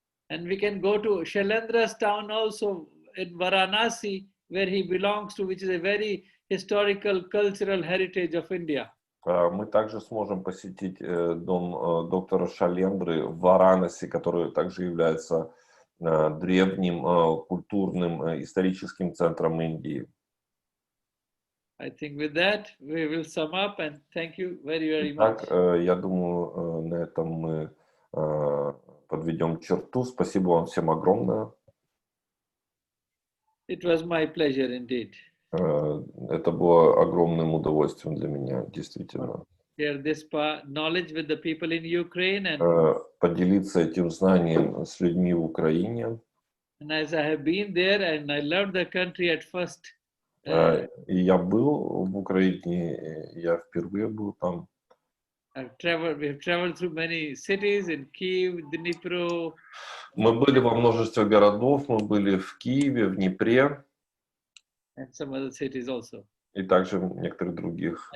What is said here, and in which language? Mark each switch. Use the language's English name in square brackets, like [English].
[English] And we can go to Shailendra's town also in Varanasi, where he belongs to, which is a very historical, cultural heritage of India. [Russian] Мы также сможем посетить дом доктора Шалендры в Варанаси, который также является древним культурным историческим центром Индии. [English] I think with that we will sum up and thank you very, very much. [Russian] Так, я думаю, на этом мы подведем черту. Спасибо вам всем огромное. [English] It was my pleasure indeed. [Russian] Это было огромным удовольствием для меня, действительно. [English] Share this knowledge with the people in Ukraine and [Russian] поделиться этим знанием с людьми в Украине. [English] And as I have been there and I loved the country at first. [Russian] И я был в Украине, я впервые был там. [English] We have traveled through many cities in Kyiv, Dnipro. [Russian] Мы были во множестве городов, мы были в Киеве, в Днепре. [English] And some other cities also. [Russian] И также в некоторых других.